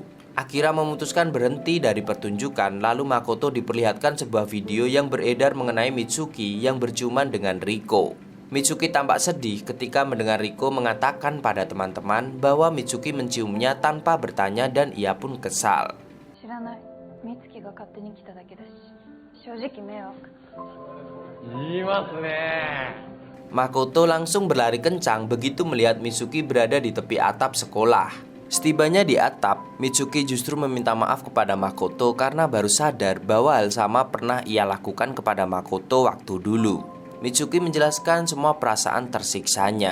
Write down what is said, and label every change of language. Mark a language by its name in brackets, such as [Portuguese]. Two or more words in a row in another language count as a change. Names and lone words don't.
[Indonesian] Akira memutuskan berhenti dari pertunjukan, lalu Makoto diperlihatkan sebuah video yang beredar mengenai Mitsuki yang berciuman dengan Riko. Mitsuki tampak sedih ketika mendengar Riko mengatakan pada teman-teman bahwa Mitsuki menciumnya tanpa bertanya dan ia pun kesal. [Japanese] 正直迷惑。言いますね。 [Indonesian] Makoto langsung berlari kencang begitu melihat Mitsuki berada di tepi atap sekolah. Setibanya di atap, Mitsuki justru meminta maaf kepada Makoto karena baru sadar bahwa hal sama pernah ia lakukan kepada Makoto waktu dulu. Mitsuki menjelaskan semua perasaan tersiksanya.